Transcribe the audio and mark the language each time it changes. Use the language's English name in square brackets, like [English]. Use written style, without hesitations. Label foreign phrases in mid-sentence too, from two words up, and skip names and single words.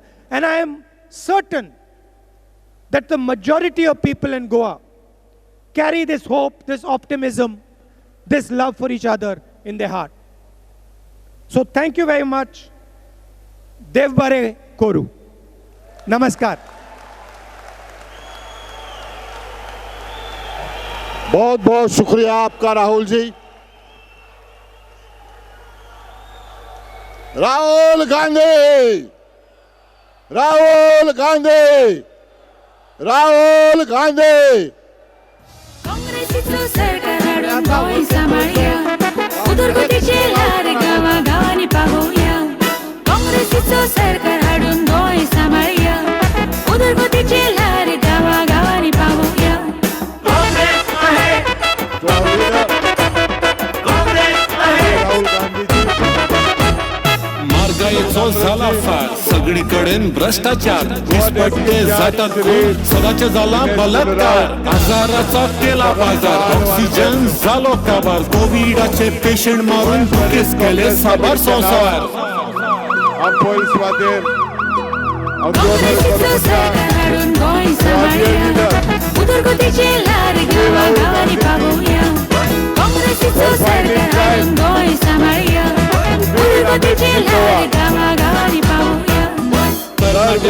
[English] And I am certain that the majority of people in Goa carry this hope, this optimism, this love for each other in their heart. So thank you very much. [Konkani] देव बरें करूं. [English] Namaskar. [Hindi] बहुत बहुत शुक्रिया आपका राहुल जी। राहुल गांधी, राहुल गांधी, राहुल गांधी। [Konkani] काँग्रेसीचं सरकार हाडून गोंय सांभाळया, उदरगतीचे लार गावागावांनी पावोवया. काँग्रेसीचं सरकार हाडून गोंय सांभाळया, उदरगतीचे लार गावागावांनी पावोवया. महागाईचो झाला फार, सगळीकडेन भ्रष्टाचार, विस्पट्टे जातात खून, सदाचे झाला बलात्कार, आजाराचा केला बाजार, ऑक्सिजन झालो काबार, कोविडाचे पेशंट मारून बुकेस केले साबार संसार. काँग्रेसीचं सरकार हाडून गोंय सांभाळया, उदरगतीचे लार गावागावांनी पावोवया. काँग्रेसीचं सरकार हाडून गोंय सांभाळया, उदरगतीचे लार गावागावांनी पावोवया.